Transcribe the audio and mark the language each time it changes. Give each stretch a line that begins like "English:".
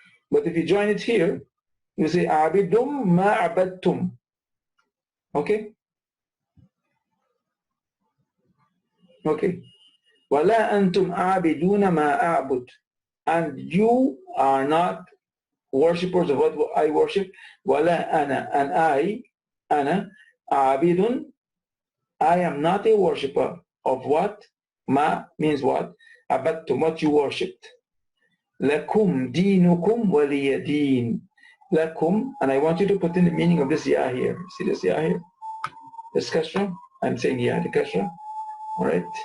English: But if you join it here, you say
Arabic: عابد ما عبدتم.
English: Okay? Okay.
Arabic: وَلَا أَنْتُمْ عَابِدُونَ مَا أَعْبُدُ.
English: And you are not worshippers of what I worship.
Arabic: وَلَا أَنَا. And أَنَا عَابِدٌ.
English: I am not a worshipper of what? Ma means what?
Arabic: Abattum,
English: what you worshipped.
Arabic: Lakum dinukum waliya deen.
English: Lakum, and I want you to put in the meaning of this ya here. See this ya here? This kasra? I'm saying ya, the kasra. Alright?